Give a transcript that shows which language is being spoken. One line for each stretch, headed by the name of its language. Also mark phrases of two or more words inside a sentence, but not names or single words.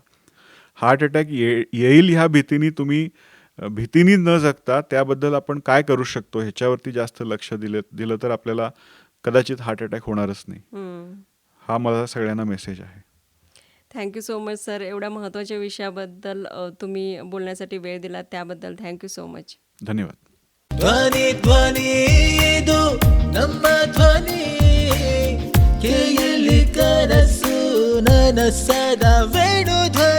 English: heart attack
Marathi: येईल ह्या भीतीनी न जगता त्याबद्दल आपण काय करू शकतो ह्याच्यावरती जास्त लक्ष दिलं तर आपल्याला कदाचित
English: heart attack
Marathi: होणारच नाही. हा मला सगळ्यांना मेसेज आहे.
English: thank you so much sir.
Marathi: एवढ्या महत्त्वाच्या विषयाबद्दल तुम्ही बोलण्यासाठी वेळ दिला त्याबद्दल
English: thank you so much.
Marathi: धन्यवाद.
Kannada: ಧ್ವನಿ ಧ್ವನಿ ಇದು ನಮ್ಮ ಧ್ವನಿ ಕೇಳಿ ಕನಸು ನನಸದ ವೇಣು